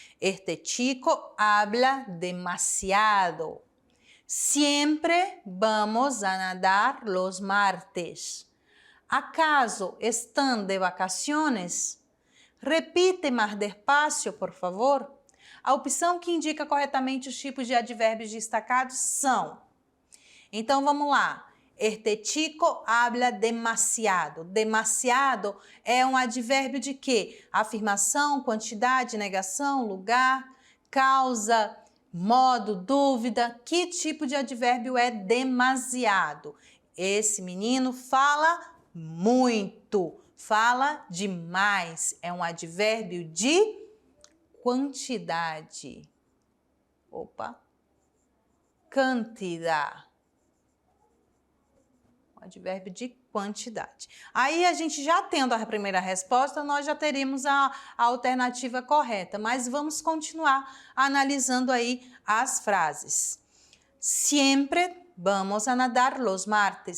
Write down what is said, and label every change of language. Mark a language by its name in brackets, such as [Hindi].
[Spanish] Este chico habla demasiado. Siempre vamos a nadar los martes. ¿Acaso están de vacaciones? Repite mais despacio, por favor. [Portuguese] A opção que indica corretamente os tipos de advérbios destacados são. Então, vamos lá. [Spanish] Este chico habla demasiado. [Portuguese] Demasiado é um advérbio de quê? Afirmação, quantidade, negação, lugar, causa, modo, dúvida. Que tipo de advérbio é demasiado? Esse menino fala muito, fala demais. É um advérbio de quantidade. Quantidade. Um advérbio de quantidade. Aí, a gente já tendo a primeira resposta, nós já teríamos a alternativa correta. Mas vamos continuar analisando aí as frases. [Spanish] Siempre vamos a nadar los martes.